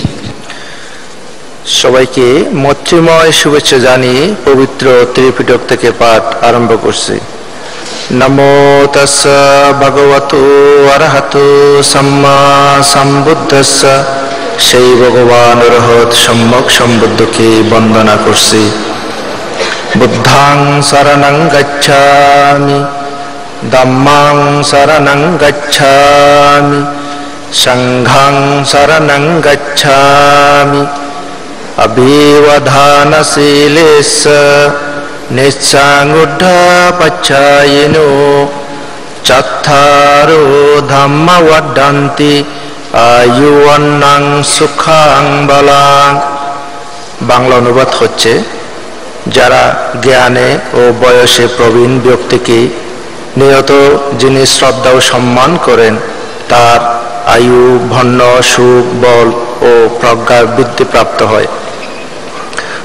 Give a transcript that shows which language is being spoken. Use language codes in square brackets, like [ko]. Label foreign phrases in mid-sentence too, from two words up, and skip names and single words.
[bn] সবাইকে মৈত্রীময় শুভেচ্ছা জানিয়ে পবিত্র ত্রিপিটক থেকে পাঠ আরম্ভ করছি। [pi] নমো তাস্সা ভগবতো অরহতো সম্মা সম্বুদ্ধস্য। [bn] সেই ভগবান অরহত সম্যক সম্বুদ্ধকে বন্দনা করছি। [pi] বুদ্ধাং শরণং গচ্ছামি, ধম্মাং শরণং গচ্ছামি, সংঘাং শরণং গচ্ছামি। অভিবধানশীলেস্য নিঃসঙ্গুঢ়পচ্ছায়িনো চত্থারো ধম্ম বর্ধন্তি আয়ুবন্নং সুখাং বলাং। [bn] বাংলা অনুবাদ হচ্ছে, যারা জ্ঞানে ও বয়সে প্রবীণ ব্যক্তিকে নিয়ত যিনি শ্রদ্ধা ও সম্মান করেন, তার আয়ু, ধন্য, সুখ, বল ও প্রজ্ঞার বৃদ্ধি প্রাপ্ত হয়।